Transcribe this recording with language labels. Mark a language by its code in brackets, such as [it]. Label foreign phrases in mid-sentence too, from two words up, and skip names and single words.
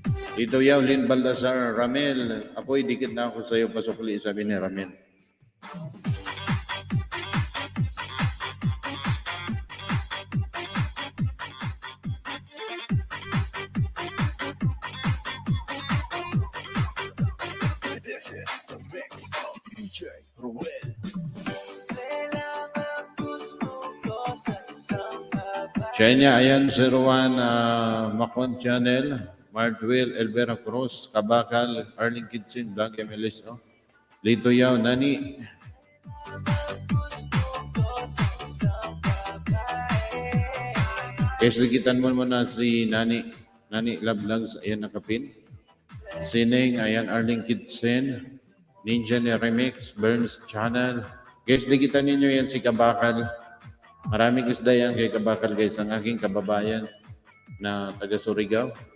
[tl] Dito yaw, Lin Baldassar, Ramel, apoy, dikit na ako sa'yo, pasukli, sabi ni Ramel. [en] This is the mix of DJ Ruel. [tl] China, ayan, 01, Macon Channel, Martwell, Elvera Cruz, Kabakal, Arling Kitsin, Blanca Melis, oh. Lito yaw, Nani. Keslikitan mo muna si Nani. Nani Lablangs, ayan nakapin. Sining, ayan Arling Kitsin. Ninja ni Remix, Burns Channel. Guys, likitan ninyo yan si Kabakal. Maraming isda yan kay Kabakal guys, ang aking kababayan na taga Surigao.